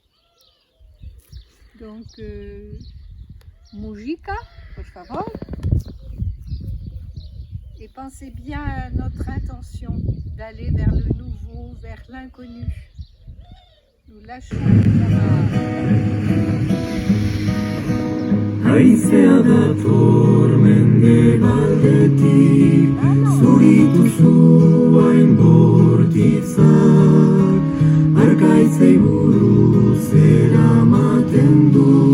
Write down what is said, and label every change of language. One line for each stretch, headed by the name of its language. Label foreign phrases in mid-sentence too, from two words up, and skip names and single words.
Spanish: Donc, musica, por favor.
French: Et pensez bien à notre intention d'aller vers le nouveau, vers l'inconnu. Nous lâchons les amarres.
Basque: Haizea dator mendebaldetik, zuritu zuain bortitzak, arkaitzei buruz eramaten du,